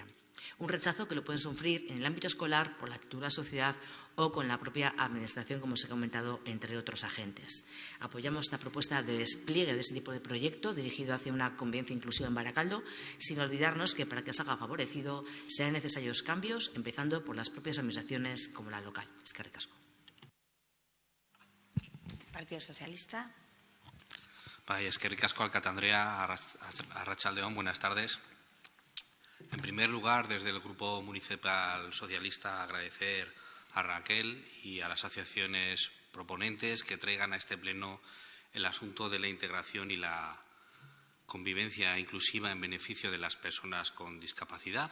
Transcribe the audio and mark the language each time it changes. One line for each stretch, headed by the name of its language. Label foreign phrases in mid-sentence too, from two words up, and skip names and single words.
Spanish: Un rechazo que lo pueden sufrir en el ámbito escolar por la actitud de la sociedad o con la propia Administración, como os he comentado, entre otros agentes. Apoyamos esta propuesta de despliegue de este tipo de proyecto dirigido hacia una convivencia inclusiva en Baracaldo, sin olvidarnos que para que se haga favorecido sean necesarios cambios, empezando por las propias administraciones como la local.
Basque: Eskerrik asko. Partido Socialista. Eskerrik asko, alkate Andrea, arratsaldeon,
Spanish: buenas tardes. En primer lugar, desde el Grupo Municipal Socialista, agradecer a Raquel y a las asociaciones proponentes que traigan a este pleno el asunto de la integración y la convivencia inclusiva en beneficio de las personas con discapacidad.